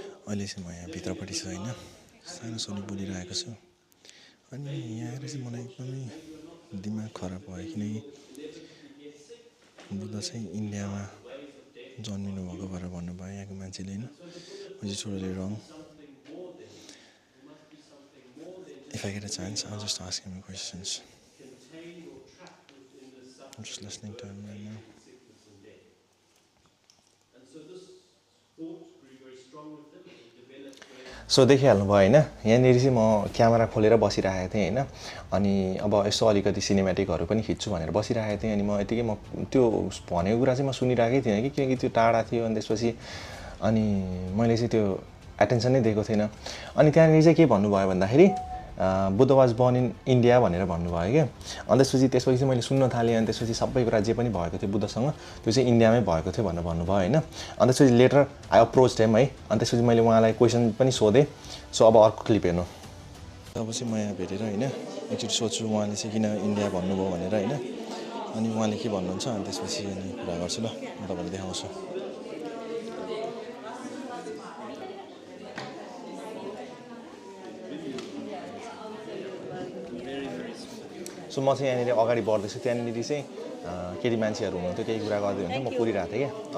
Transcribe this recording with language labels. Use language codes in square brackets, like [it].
[ne] अहिले चाहिँ म यहाँ भित्रपट्टि छु हैन, सानो सोनी बोलिरहेको छु। अनि यहाँ आएर चाहिँ मलाई एकदमै दिमाग खराब भयो किनकि बुद्ध चाहिँ इन्डियामा जन्मिनु भएको भनेर भन्नुभयो यहाँको मान्छेले हैन। [en] which is totally wrong. If I get a chance, I'll just ask him questions. I'm just listening to him right now. [ne] So देखिहाल्नु भयो हैन, यहाँनिर चाहिँ म क्यामेरा खोलेर बसिरहेको थिएँ हैन। अनि अब यसो अलिकति सिनेमेटिकहरू पनि खिच्छु भनेर बसिरहेको थिएँ। अनि म यतिकै म त्यो भनेको कुरा चाहिँ म सुनिरहेकै थिइनँ कि किनकि त्यो टाढा थियो। अनि त्यसपछि अनि मैले चाहिँ त्यो एटेन्सन नै दिएको थिएन। अनि त्यहाँनिर चाहिँ के भन्नुभयो भन्दाखेरि Buddha [en] was born in [ne] India भनेर भन्नुभयो क्या। अनि त्यसपछि चाहिँ मैले सुन्न थालेँ। अनि त्यसपछि सबै कुरा जे पनि भएको थियो बुद्धसँग त्यो चाहिँ इन्डियामै भएको थियो भनेर भन्नुभयो हैन। अनि त्यसपछि [en] Later I approached him है। [ne] अनि त्यसपछि मैले उहाँलाई क्वेसन पनि सोधेँ। सो अब अर्को क्लिप हेर्नु। अब चाहिँ म यहाँ भेटेर हैन एकचोटि सोध्छु उहाँले चाहिँ किन इन्डिया भन्नुभयो भनेर हैन। अनि उहाँले के भन्नुहुन्छ अनि त्यसपछि अनि कुरा गर्छु ल, म तपाईँलाई देखाउँछु। सो म चाहिँ यहाँनिर अगाडि बढ्दैछु। त्यहाँनिर चाहिँ केटी मान्छेहरू हुनुहुन्थ्यो, केही कुरा गर्दै हुन्थ्यो, म कुरिरहेको थिएँ क्या।